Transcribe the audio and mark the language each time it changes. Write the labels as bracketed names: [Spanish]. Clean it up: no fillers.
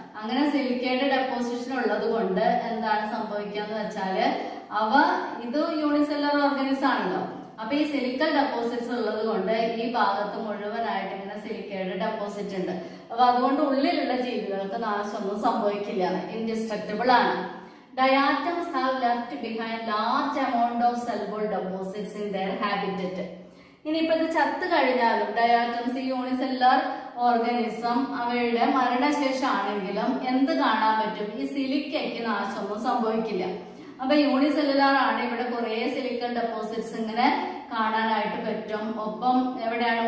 [Malayalam] അങ്ങനെ സിലിക്കയുടെ ഡെപ്പോസിഷൻ ഉള്ളത് കൊണ്ട് എന്താണ് സംഭവിക്കാന്ന് വെച്ചാല് ഇത് യൂണിസെല്ലുലാർ ഓർഗാനിസം ആണല്ലോ. അപ്പൊ ഈ സിലിക്കൽ ഡെപ്പോസിറ്റ്സ് ഉള്ളത് കൊണ്ട് ഈ ഭാഗത്ത് മുഴുവനായിട്ട് ഇങ്ങനെ സിലിക്കയുടെ ഡെപ്പോസിറ്റ് ഉണ്ട്. അപ്പൊ അതുകൊണ്ട് ഉള്ളിലുള്ള ജീവികൾക്ക് നാശമൊന്നും സംഭവിക്കില്ല, ഇൻഡിസ്ട്രക്റ്റബിൾ ആണ്. [English] Diatoms have left behind large amount of cell wall deposits in their habitat. [Malayalam] ഇനിയിപ്പോ ഇത് ചത്തു കഴിഞ്ഞാലും ഡയാറ്റംസ്, യൂണിസെല്ലുലാർ ഓർഗാനിസം, അവയുടെ മരണശേഷം ആണെങ്കിലും എന്ത് കാണാൻ പറ്റും? ഈ സിലിക്കയ്ക്ക് നാശമൊന്നും സംഭവിക്കില്ല. അപ്പൊ യൂണിസെല്ലുലാർ ആണ്, ഇവിടെ കുറെ സിലിക്കൽ ഡെപ്പോസിറ്റ്സ് ഇങ്ങനെ കാണാനായിട്ട് പറ്റും. ഒപ്പം എവിടെയാണ്?